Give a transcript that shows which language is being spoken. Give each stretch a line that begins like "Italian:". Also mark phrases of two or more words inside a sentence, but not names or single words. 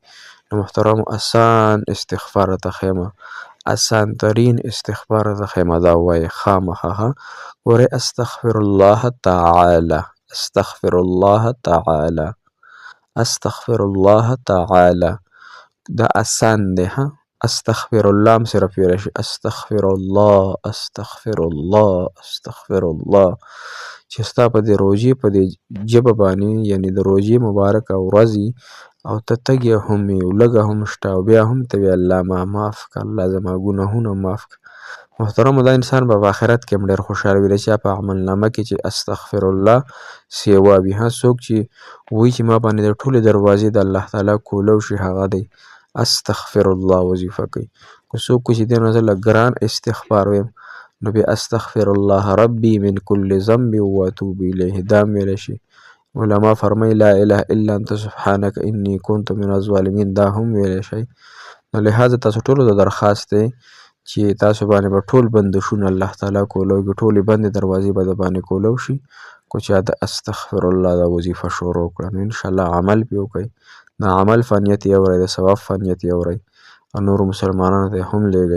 Pashto: نو محترمو آسان استغفار ته خیمه، آسان ترین استغفار ته خیمه دا وایي خامخا.
Arabic: ګورئ استغفر الله تعالی استغفر الله تعالی استغفر الله تعالی.
Pashto: دا آسان دی. ها
Arabic: استغفر الله
Pashto: هم صرف ویلی شي.
Arabic: استغفر الله استغفر الله استغفر الله.
Pashto: چې ستا په دې روژې په دې ژبه باندې یعنې د روژې مبارکه ورځ او ته تږې هم یې او لږه هم شته او بیا هم ته وایې الله ما معاف کړه، الله زما ګناهونه معاف کړه. محترمو دا انسان به په آخرت کې هم ډېر خوشحاله وي د چا په عملنامه کې چې
Arabic: استغفر الله
Pashto: سیوا وي. ها څوک چې وایي چې ما باندې د ټولې دروازې د الله تعالی کولو شي هغه دی
Arabic: استغفر الله
Pashto: وظیفه کوي. که څوک چې دی نو زه لږ ګران استغفار ویم نو بیا
Arabic: استغفر الله ربي من كل ذنب واتوب الیه
Pashto: دا هم ویلی شي. علما فرمایي
Arabic: لا اله الا انت سبحانك اني كنت من الظالمین
Pashto: دا هم ویلی شي. نو لهذا تاسو ټولو ته درخواست دی چې تاسو باندې به ټول بندشونه الله تعالی کولو کې ټولې بندې دروازې به د باندې کولو شي. کو چا د
Arabic: استغفر الله
Pashto: دا وظیفه شروع کړه نو انشاءالله عمل پې وکړئ. د عمل فنیت یې اورئ، د ثواب فنیت یې اورئ او نورو مسلمانانو ته هم لیږئ.